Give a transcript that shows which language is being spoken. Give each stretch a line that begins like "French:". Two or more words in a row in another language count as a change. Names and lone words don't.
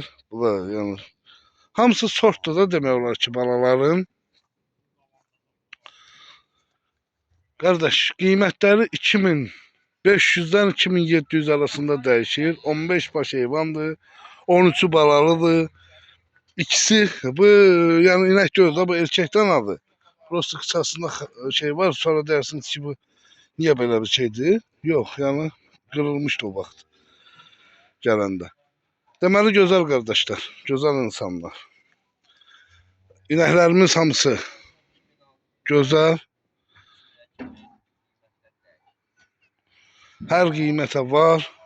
Azerbaijani: Bu da yəni hamısı sortdur da demək olar ki, balaların. Qardaş, qiymətləri 2500-dən 2700 arasında dəyişir. 15 baş heyvandır, 13'ü balalıdır.
Turkish: İkisi bu yani inek diyoruz da bu erkekten aldı. Prosta kısasında şey var, sonra dersiniz ki bu niye böyle bir şeydi? Yok yani kırılmıştı
Azerbaijani: o vaxt gələndə. Deməli gözəl qardaşlar, gözəl insanlar. İnəklərimiz hamısı gözəl. Hər qiymətə var.